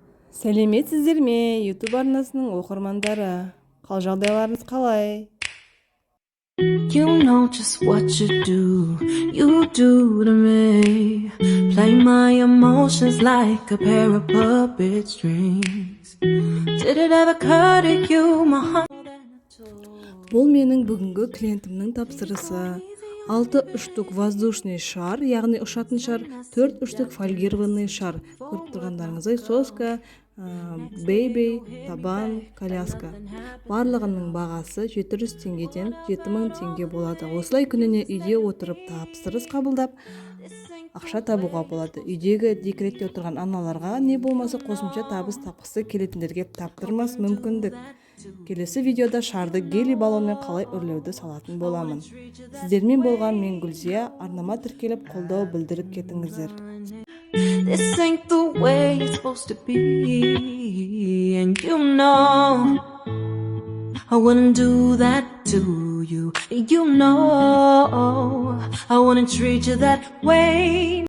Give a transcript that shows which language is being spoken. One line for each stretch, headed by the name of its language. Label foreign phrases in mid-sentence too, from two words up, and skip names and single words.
Kazakh: Сәлеметсіздер ме, YouTube арнасының оқырмандары? Қал жағдайларыңыз қалай?
English: You know just what you do to me. Play my emotions like a pair of puppet strings. Did it ever occur to you, my heart?
Kazakh: Бұл менің бүгінгі клиентімнің тапсырысы. 6 үштік воздушный шар, яғни ұшатын шар, 4 үштік фольгированный шар. Көріп тұрғандарыңыздай соска, бейби, табан, коляска. Барлығының бағасы 700 теңгеден 7000 теңге болады. Осылай күніне үйде отырып тапсырыс қабылдап, ақша табуға болады. Үйдегі декретте отырған аналарға не болмаса қосымша табыс тапқысы келетіндерге таптырмас мүмкіндік. Келесі видеода шарды гели балонмен қалай үрлеуді салатын боламын. Сіздермен болған мен Гүлзия, арнама тіркеліп қолдау білдіріп кетіңіздер.
English: This ain't the way it's supposed to be, and you know I wouldn't do that to you. You know I wouldn't treat you that way.